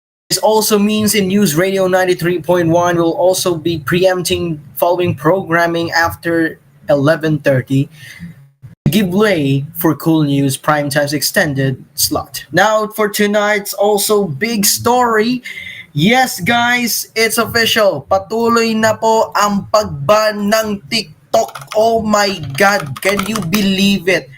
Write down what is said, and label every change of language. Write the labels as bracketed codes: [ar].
[en] This also means in News Radio 93.1 will also be preempting following programming after 11:30 to give way for Cool News Primetime's extended slot. Now for tonight's also big story. Yes guys, it's official. [tl] Patuloy na po ang pagban ng TikTok. [en] Oh my God, can you believe it?